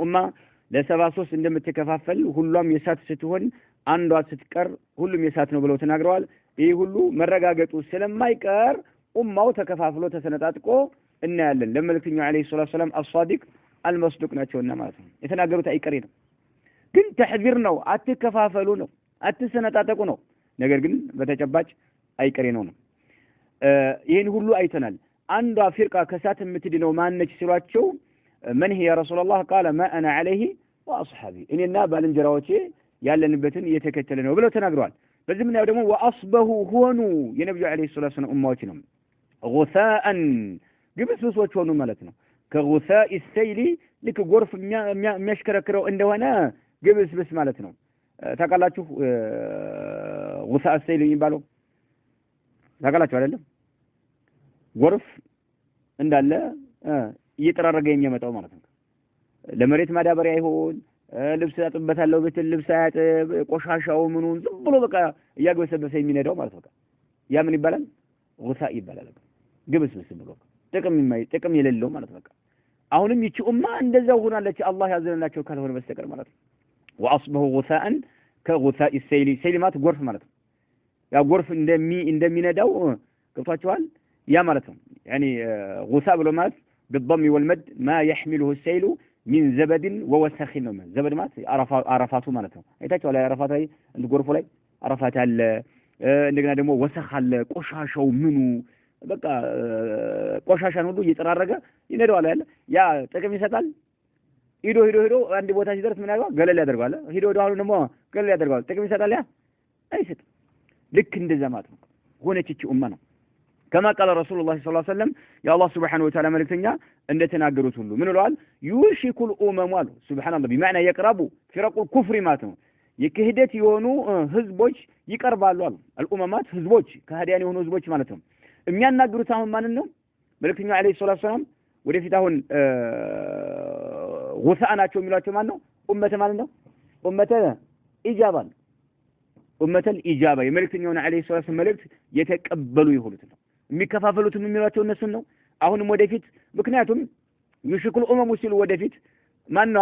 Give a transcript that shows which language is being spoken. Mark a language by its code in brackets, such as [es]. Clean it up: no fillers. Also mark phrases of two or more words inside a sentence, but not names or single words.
[am] ኡማ ለ73 እንደምትከፋፈል ሁሉም የሳት ስትሆን አንዷ ስትቀር ሁሉም የሳት ነው ብለው ተናግረዋል። ይህ ሁሉ መረጋገጡ ስለማይቀር ኡማው ተከፋፍሎ ተሰነጣጥቆ እናያለን። ለመልእክተኛው [ar] عليه الصلاة والسلام الصادق المصدوق [am] ናቸውና ማለት ነው። የተናገሩት አይቀሬ ነው፣ ግን ተሕዚር ነው። አትከፋፈሉ ነው፣ አትሰነጣጠቁ ነው። ነገር ግን በተጨባጭ አይቀሬ ነው። ይህን ሁሉ አይተናል። አንዷ ፊርቃ ከሳት የምትድነው ማነች ሲሏቸው [ar] من هي يا رسول الله قال ما أنا عليه وأصحابي [am] እኔና ባልንጀራዎቼ ያለንበትን እየተከተለ ነው ብለው ተናግረዋል። በዚህ ምን ያው ደግሞ ወአስበሁ ሆኑ የነብዩ [ar] عليه الصلاة والسلام [am] ኡማዎች ነው غثاءን ግብስብሶች ሆኑ ማለት ነው። ከغثاء السيل ልክ ጎርፍ የሚያሽከረክረው እንደሆነ ግብስብስ ማለት ነው። ታውቃላችሁ [ar] غثاء السيل [am] የሚባለው ታውቃላችሁ አይደለም? ጎርፍ እንዳለ እየተራረገ የሚመጣው ማለት ነው። ለመሬት ማዳበሪያ ይሆን ልብስ ያጥበታለው ብትል ልብስ ያጥብ ቆሻሻው ምኑን ዝም ብሎ በቃ እያገበሰበሰ የሚነዳው ማለት ነው። ያ ምን ይባላል? غثاء ይባላል። ግብስብስ ብሎ ጥቅም የሌለው ማለት ነው። አሁንም ይቺ ኡማ እንደዛው ሆናለች አላህ ያዘነላቸው ካልሆነ በስተቀር ማለት ነው። ወአስበሁ [ar] غثاء كغثاء السيل [am] ሰይልማት ጎርፍ ማለት ነው። ያ ጎርፍ እንደሚነዳው ገብቷቸዋል። ያ ማለት ነው [ar] يعني غثاء [am] ብሎ ማለት [ar] بالضم والمد ما يحمله السيل من زبد ووسخ [am] ነው። ዘበድ ማለት አረፋቱ ማለት ነው። አይታችሁ ላይ አረፋት ላይ ጎርፉ ላይ አረፋት አለ። እንደገና ደግሞ ወሰኽ አለ። ቆሻሻው ምኑ በቃ ቆሻሻን ሁሉ እየተራረገ ይነዳዋል ያለ ያ ጥቅም ይሰጣል። ሂዶ አንድ ቦታ ሲደርስ ምን ያደርጋል? ገለል ያደርጋል። ሂዶ አሁን ደግሞ ገለል ያደርጋል። ጥቅም ይሰጣል? ያ አይሰጥ። ልክ እንደዛ ማለት ነው ሆነች እቺ ኡማ ነው። [ar] كما قال رسول الله صلى الله عليه وسلم يا الله سبحانه وتعالى ملكتنا [am] እንደተናገሩት ሁሉ ምን ብለዋል? [ar] يوشك الامم [am] አሉ [ar] سبحان الله بمعنى يقرب فرق الكفر [am] ማለት ነው። የክህደት የሆኑ ህዝቦች ይቀርባሉ አሉ። الاممات ህዝቦች ከሃዲያን የሆኑ ህዝቦች ማለት ነው። የሚያናግሩት አሁን ማንን ነው? መልእክተኛው [ar] عليه الصلاة والسلام [am] ወደፊት አሁን غثاء ናቸው የሚሏቸው ማን ነው? ኡመተ ማለት ነው። [ar] أمة الإجابة أمة الإجابة [am] የመልእክተኛውን [ar] عليه الصلاة والسلام [am] መልእክት የተቀበሉ ይሁሉት ነው። የሚከፋፈሉትም የሚሏቸው እነሱን ነው። አሁንም ወደፊት ምክንያቱም [ar] يوشك الأمم [am] ሲሉ ወደፊት ማን ነው?